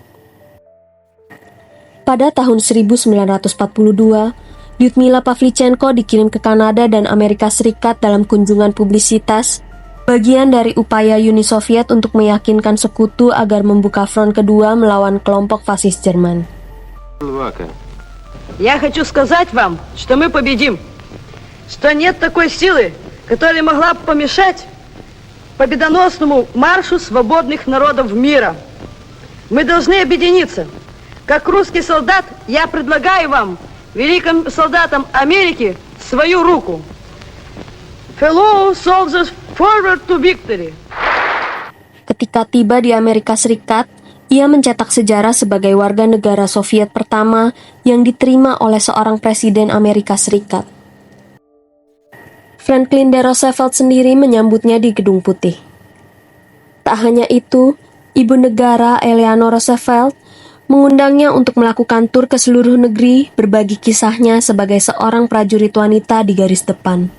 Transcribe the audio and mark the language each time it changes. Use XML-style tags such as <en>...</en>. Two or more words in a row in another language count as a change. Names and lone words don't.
<id>Pada tahun 1942, Lyudmila Pavlichenko dikirim ke Kanada dan Amerika Serikat dalam kunjungan publisitas, bagian dari upaya Uni Soviet untuk meyakinkan sekutu agar membuka front kedua melawan kelompok fasis Jerman.</id> <ru>Я хочу сказать вам, что мы победим, что нет такой силы, которая могла бы помешать победоносному маршу свободных народов мира. Мы должны объединиться. Как русский солдат, я предлагаю вам, великим солдатам Америки, свою руку.</ru> <en>Fellow soldiers, forward to victory.</en> <id>Ketika tiba di Amerika Serikat, ia mencetak sejarah sebagai warga negara Soviet pertama yang diterima oleh seorang presiden Amerika Serikat. Franklin D. Roosevelt sendiri menyambutnya di Gedung Putih. Tak hanya itu, ibu negara Eleanor Roosevelt mengundangnya untuk melakukan tur ke seluruh negeri berbagi kisahnya sebagai seorang prajurit wanita di garis depan.</id>